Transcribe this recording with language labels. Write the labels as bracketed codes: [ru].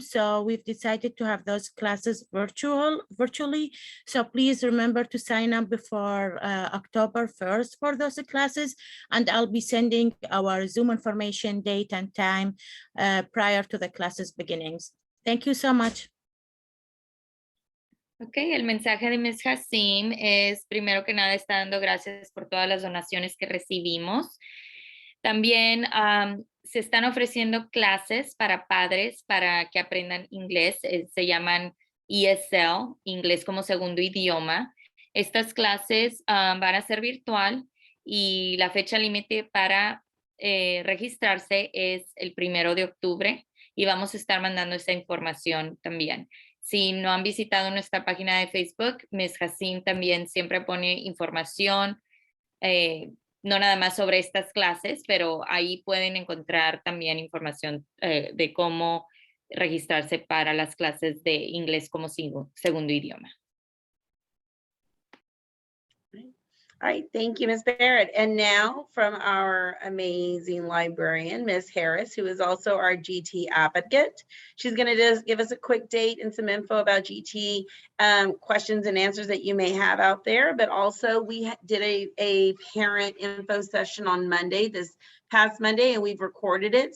[en] So we've decided to have those classes virtually. So please remember to sign up before October 1st for those classes. And I'll be sending our Zoom information, date and time prior to the classes beginnings. Thank you so much. [es] Ok, el mensaje de Ms. Hassim es, primero que nada, está dando gracias por todas las donaciones que recibimos. También se están ofreciendo clases para padres para que aprendan inglés. Se llaman ESL, Inglés como Segundo Idioma. Estas clases van a ser virtual y la fecha límite para registrarse es el 1 de octubre y vamos a estar mandando esa información también. Si no han visitado nuestra página de Facebook, Ms. Hassim también siempre pone información, no nada más sobre estas clases, pero ahí pueden encontrar también información de cómo registrarse para las clases de inglés como segundo idioma. [en] All right, thank you, Ms. Barrett. And now from our amazing librarian, Ms. Harris, who is also our GT advocate. She's gonna just give us a quick date and some info about GT questions and answers that you may have out there. But also we did a parent info session on Monday, this past Monday, and we've recorded it.